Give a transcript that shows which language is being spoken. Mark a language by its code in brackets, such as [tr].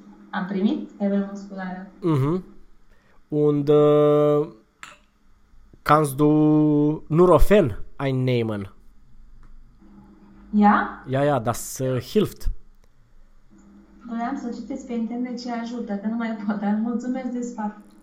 [ro] Am primit febră musculară. [de] Und kannst du Nurofen einnehmen? Ja? Ja, das hilft. [ro] Voiam să citesc pe internet ce ajută, că nu mai pot, dar mulțumesc de sfat.